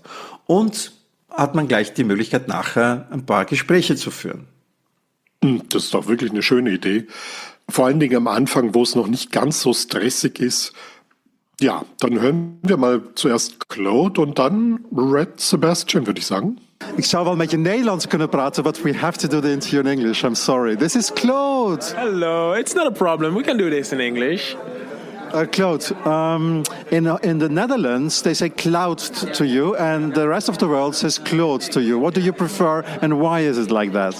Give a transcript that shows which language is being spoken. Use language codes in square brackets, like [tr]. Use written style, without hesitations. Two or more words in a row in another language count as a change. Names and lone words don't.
[de] Und hat man gleich die Möglichkeit, nachher ein paar Gespräche zu führen. Das ist doch wirklich eine schöne Idee. Vor allen Dingen am Anfang, wo es noch nicht ganz so stressig ist. Ja, dann hören wir mal zuerst Claude und dann Red Sebastian, würde ich sagen. [nl] Ik zou wel met je Nederlands kunnen praten, [en] but we have to do the interview in English. I'm sorry. This is Claude. Hello, it's not a problem. We can do this in English. Claude, in the Netherlands, they say Cloud to you, and the rest of the world says Claude to you. What do you prefer, and why is it like that?